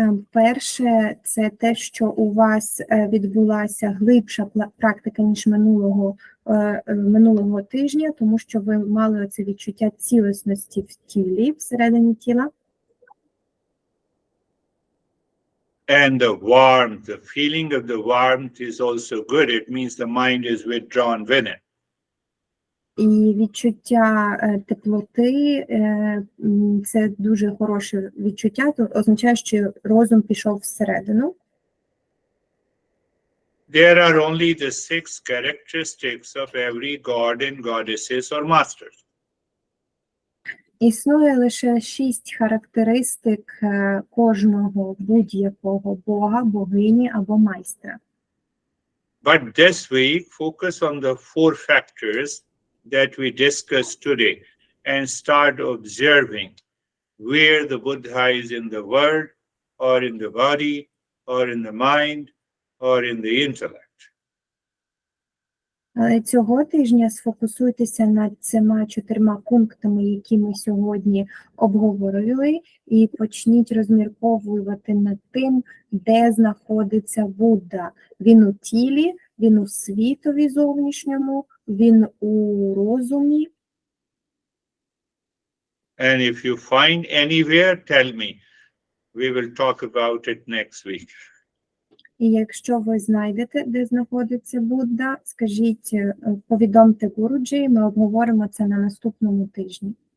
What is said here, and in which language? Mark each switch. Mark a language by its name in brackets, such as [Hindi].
[Ukrainian] Перше, це те, що у вас відбулася глибша практика, ніж минулого тижня, тому що ви мали це відчуття цілісності в тілі, всередині тіла. [English] and the warmth, the feeling of the warmth is also good. It means the mind is withdrawn within. [Ukrainian] І відчуття теплоти – це дуже хороше відчуття, то означає, що розум пішов всередину. [English] There are only the 6 characteristics of every god and goddesses or masters. [Ukrainian] Існує лише 6 характеристик кожного будь-якого бога, богині або майстра. [English] But this week, focus on the 4 factors that we discussed today and start observing where the Buddha is in the world, or in the body, or in the mind, or in the intellect. [Ukrainian] Але цього тижня сфокусуйтеся над цими 4 пунктами, які ми сьогодні обговорили, і почніть розмірковувати над тим, де знаходиться Будда. Він у тілі, він у світові зовнішньому, він у розумі. [English] And if you find anywhere, tell me. We will talk about it next week. [Ukrainian] І якщо ви знайдете, де знаходиться Будда, скажіть, повідомте Гуруджі, ми обговоримо це на наступному тижні.